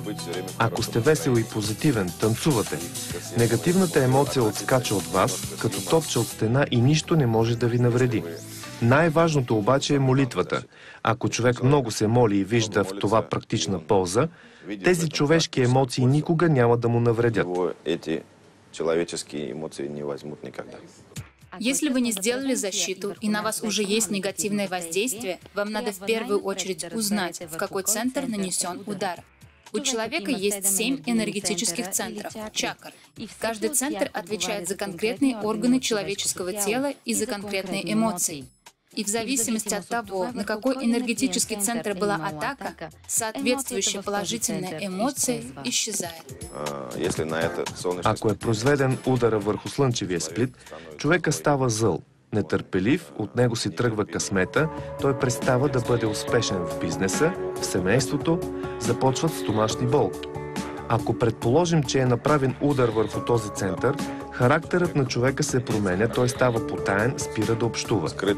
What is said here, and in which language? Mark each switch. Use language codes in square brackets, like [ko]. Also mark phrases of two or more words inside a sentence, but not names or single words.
[bg] Ако сте весел и позитивен, танцувате. Негативната емоция отскача от вас, като топче от стена и нищо не може да ви навреди. Най-важното обаче е молитвата. Ако човек много се моли и вижда в това практична полза, тези човешки емоции никога няма да му навредят. [ru] Если вы не сделали защиту и на вас уже есть негативное воздействие, вам надо в первую очередь узнать, в какой центр нанесен удар. У человека есть 7 энергетических центров, чакр. Каждый центр отвечает за конкретные органы человеческого тела и за конкретные эмоции. И в зависимости от того, на какой энергетический центр была атака, соответствующая положительная эмоция исчезает. [bg] Ако е произведен удара върху слънчевия сплит, човека става зъл, нетърпелив, от него си тръгва късмета, той престава да бъде успешен в бизнеса, в семейството, започват стомашни болки. Ако предположим, че е направен удар върху този център, характерът на човека се променя, той става потаен, спира да общува.